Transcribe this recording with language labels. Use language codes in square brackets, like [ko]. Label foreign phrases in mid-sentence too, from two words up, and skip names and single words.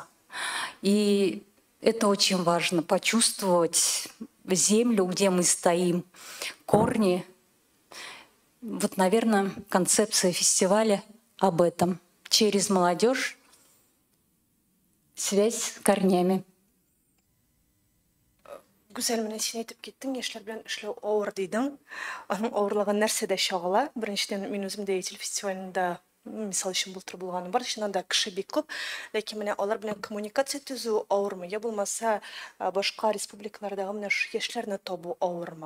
[ru] И это очень важно, почувствовать землю, где мы стоим, корни. Вот, наверное, концепция фестиваля об этом. Через молодежь связь с корнями. [tt] Гүзәл, менә син әйтеп киттең, яшьләр белән эшләү авыр дидең. Аның авырлыгын нәрсәдә чагыла? Беренчедән, мин үзем дә ИТИЛ фестивалендә мисал өчен бултыр булганым бар. Чыннан да кеше бик күп, ләкин менә алар белән коммуникация төзү авырмы? Я булмаса, башка республикалардагы менә шу яшьләрне табу авырмы?